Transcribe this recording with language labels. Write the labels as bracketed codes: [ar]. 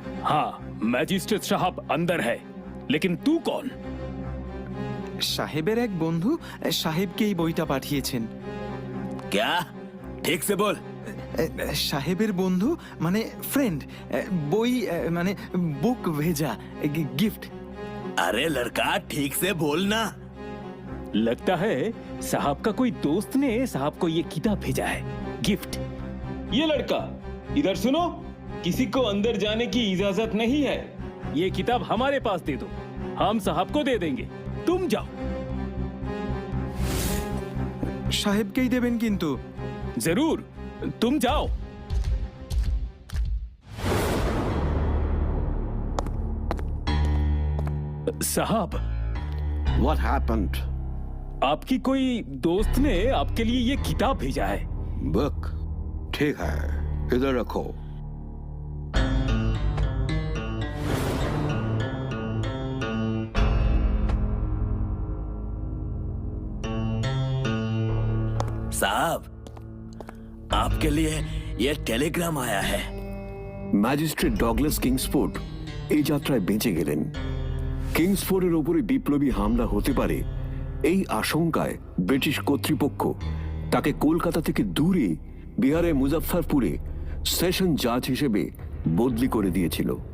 [hi] हाँ, मैजिस्ट्रेट साहब अंदर है, लेकिन तू कौन? [bn] সাহেবের এক বন্ধু সাহেবকে এই বইটা পাঠিয়েছেন। [hi] क्या? ठीक से बोल। [bn] সাহেবের বন্ধু মানে ফ্রেন্ড, বই মানে বুক ভেজা গিফট। [hi] अरे लड़का, ठीक से बोलना। लगता है साहब का कोई दोस्त ने साहब को ये किताब भेजा है, गिफ्ट। ये लड़का इधर सुनो, किसी को अंदर जाने की इजाजत नहीं है। ये किताब हमारे पास दे दो, हम साहब को दे देंगे, तुम जाओ। [bn] সাহেবকেই দেবেন কিন্তু। [hi] जरूर, तुम जाओ। साहब, [en] What happened? [hi] आपकी कोई दोस्त ने आपके लिए ये किताब भेजा है। बुक ठीक है, इधर रखो। साहब, आपके लिए ये टेलीग्राम आया है। [bn] ম্যাজিস্ট্রেট ডগলাস কিংসফোর্ড এই যাত্রায় বেঁচে গেলেন। কিংসফোর্ডের ওপরে বিপ্লবী হামলা হতে পারে এই আশঙ্কায় ব্রিটিশ কর্তৃপক্ষ তাকে কলকাতা থেকে দূরে বিহারের মুজাফফরপুরে সেশন জাজ হিসেবে বদলি করে দিয়েছিল।